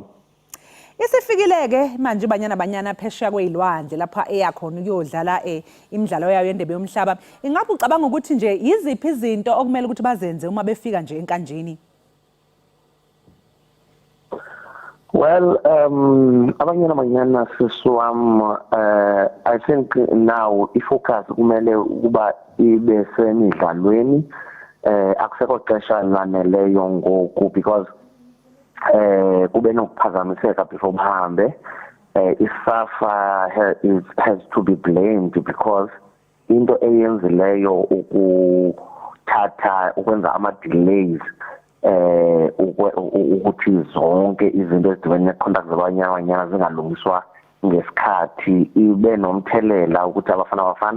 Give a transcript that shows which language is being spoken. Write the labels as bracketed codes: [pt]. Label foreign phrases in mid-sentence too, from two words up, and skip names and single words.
[zu] Isifikileke manje ibanyana banyana phesheya kwezilwandle lapha eyakhona ukuyodlala imidlalo yayo yendebe yomhlaba. Ingabe ucabanga ukuthi nje yiziphi izinto okumele ukuthi bazenze uma befika nje enkanjeni? Well, abanyana banyana sisi wami, [en] I think now [xh] ifocus kumele ukuba ibe semidlalweni, akusekho xesha laneleyo ngoku because kube nokuphazamiseka before bahambe. [zu] Isafa [en] has to be blamed because [zu] into eyenzileyo ukuthatha ukwenza ama-delays ukuthi zonke izinto ezidibene ne-conduct zabanyana banyana zingalungiswa ngesikhathi ibe nomthelela ukuthi abafana